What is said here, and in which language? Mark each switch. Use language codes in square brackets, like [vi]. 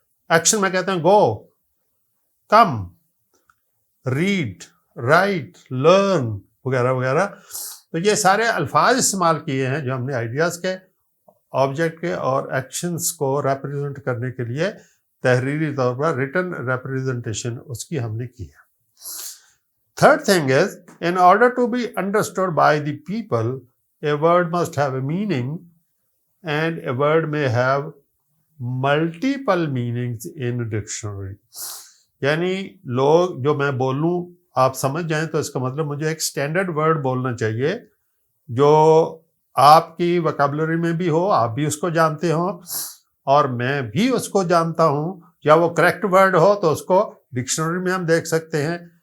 [ur] Action میں کہتے ہیں [en] go, come, read, write, learn [ur] وغیرہ وغیرہ. تو یہ سارے الفاظ استعمال کیے ہیں جو ہم نے آئیڈیاز کے، آبجیکٹ کے اور ایکشنز کو ریپرزینٹ کرنے کے لیے تحریری طور پر ریٹن ریپرزنٹیشن اس کی ہم نے کی ہے. [en] Third thing is, in order to be understood by the people, a word must have a meaning, and a word may have multiple meanings in a dictionary. [ur] یعنی لوگ جو میں بولوں آپ سمجھ جائیں تو اس کا مطلب مجھے ایک اسٹینڈرڈ ورڈ بولنا چاہیے جو آپ کی وکیبلری میں بھی ہو، آپ بھی اس کو جانتے ہوں اور میں بھی اس کو جانتا ہوں، یا وہ کریکٹ ورڈ ہو تو اس کو ڈکشنری میں ہم دیکھ سکتے ہیں.